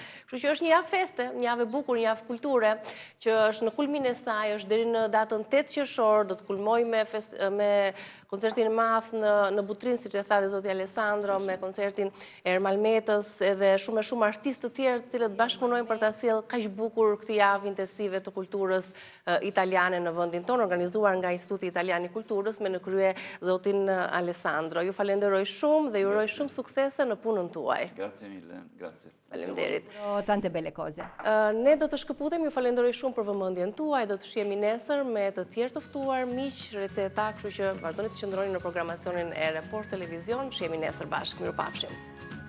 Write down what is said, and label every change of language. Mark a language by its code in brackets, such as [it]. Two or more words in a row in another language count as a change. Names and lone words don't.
[sq] Kështu që është një javë feste, një javë e bukur, një javë kulture, që është në kulmin e saj, është deri në datën 8 qershor, do të kulmoj me koncertin e madh në Butrin, siç e tha dhe zoti Alessandro, me koncertin e Ermalmetës edhe shumë artistë të tjerë të cilët bashkëpunojnë për ta sjellë kaq bukur këtë javë intensive të kulturës italiane në vendin tonë, organizuar nga Instituti Italian i Kulturës me në krye zotin Alessandro. Ju falenderoj shumë dhe ju uroj shumë suksese në punën tuaj. [it] Grazie mille, grazie. [sq] Faleminderit. [it] Tante belle cose. [sq] Ne do të shkëputem, ju falenderoj shumë për vëmendjen tuaj, do të shihemi nesër me të tjerë të ftuar, miq, receta, kështu që vazhdoni të të qëndroni në programacionin e Report Televizion, që jemi nesër bashkë. Mirupafshim.